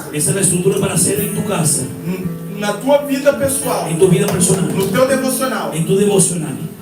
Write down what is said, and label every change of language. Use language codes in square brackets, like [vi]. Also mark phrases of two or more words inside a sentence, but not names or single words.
[es] Esa es la estructura para hacer en tu casa, [pt] na tua vida pessoal, [es] en tu vida personal, [pt] no teu devocional. [es] en tu devocional.